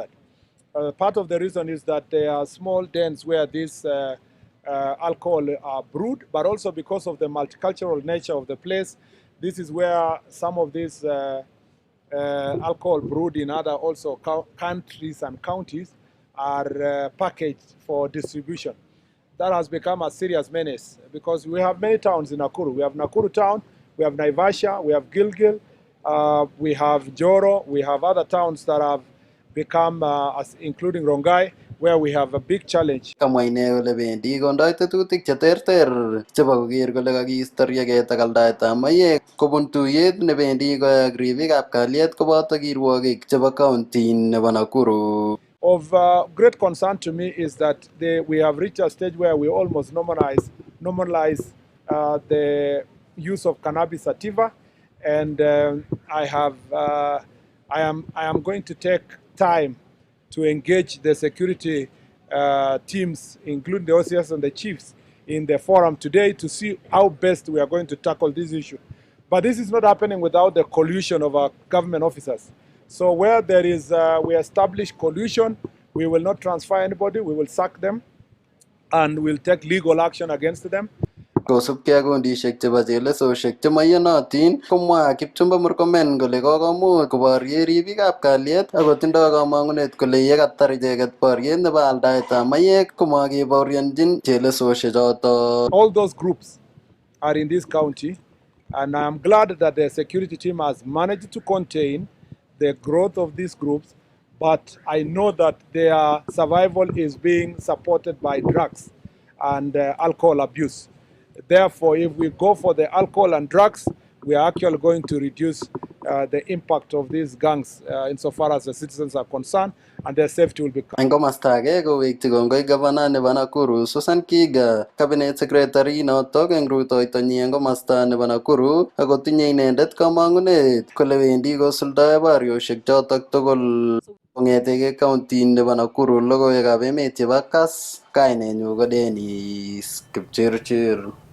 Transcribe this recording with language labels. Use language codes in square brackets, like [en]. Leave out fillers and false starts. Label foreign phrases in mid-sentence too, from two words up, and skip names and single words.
[en] Part of the reason is that there are small dens where this alcohol are brewed, but also because of the multicultural nature of the place, this is where some of these alcohol brewed in other also countries and counties are packaged for distribution. That has become a serious menace because we have many towns in Nakuru. We have Nakuru town, we have Naivasha, we have Gilgil, we have Joro, we have other towns that have become, including Rongai, where we have a big challenge. [kln] Kamwa ine kole bendi kondoi tetutik cheterter chebo koker kole kakiisto rieket ak aldaetab mayek kobun tuyet nebendi koyak ribikab kalyet koboto kirwogik chebo county nebo Nakuru. [en] Of great concern to me is that we have reached a stage where we almost normalize the use of cannabis sativa, and I am going to take time to engage the security teams, including the OCS and the chiefs, in the forum today to see how best we are going to tackle this issue. But this is not happening without the collusion of our government officers. So where there is, we establish collusion, we will not transfer anybody, we will sack them, and we'll take legal action against them. [kln] Kosubkei ak kondishek chebo chelesosiek chemoiyonotin, komwa Kipchumba Murkomen kole kokomuch koborye ribikab kalyet ako tindoi kamang'unet kole yekatar icheket boriet nebo aldaetab mayek komakebaorionjin chelesosiek choto. [en] All those groups are in this county, and I am glad that the security team has managed to contain the growth of these groups, but I know that their survival is being supported by drugs and alcohol abuse. Therefore, if we go for the alcohol and drugs, we are actually going to reduce the impact of these gangs insofar as the citizens are concerned, and their safety will be. [kln] En komosta age kowekyi kongoi gavana nebo Nakuru Susan Kiga [en] cabinet secretary [kln] notok eng rutoitonyi en komosta nebo Nakuru ako tinye inendet kamang'unet kole wendi kosuldae boriosiek chotok tugul. Kong'etege county nebo Nakuru, logoiwekab emet chebo Kass, kainenyu ko Dennis Kipchirchir.